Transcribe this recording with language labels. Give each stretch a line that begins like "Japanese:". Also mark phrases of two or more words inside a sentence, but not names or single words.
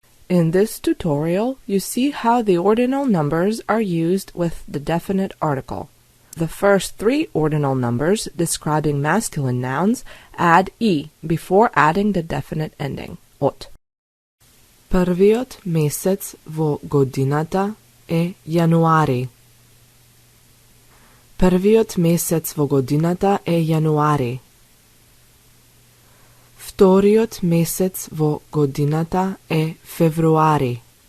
English: In this tutorial, you see how the ordinal numbers are used with the definite article. The first three ordinal numbers describing masculine nouns add "i" before adding the definite ending, "от".
Macedonian: Првиот месец во годината е јануари. Првиот месец во годината е јануари. Вториот месец во годината е февруари.